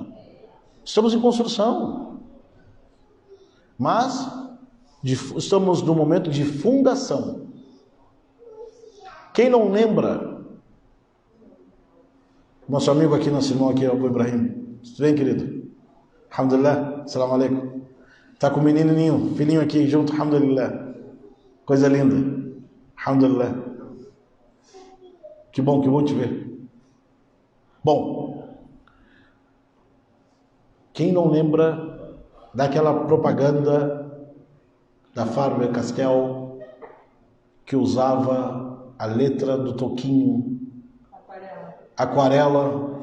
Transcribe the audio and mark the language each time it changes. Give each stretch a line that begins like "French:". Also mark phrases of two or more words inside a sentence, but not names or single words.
Portuguese: Estamos em construção. Mas estamos no momento de fundação. Quem não lembra? Nosso amigo aqui, nosso irmão aqui, Abu Ibrahim. Tudo bem, querido?
Arabic: الحمد لله. السلام عليكم.
Portuguese: Está com o menininho, filhinho aqui junto, alhamdulillah. Coisa linda. Alhamdulillah. Que bom te ver. Bom, quem não lembra daquela propaganda da Faber-Castell que usava a letra do toquinho aquarela?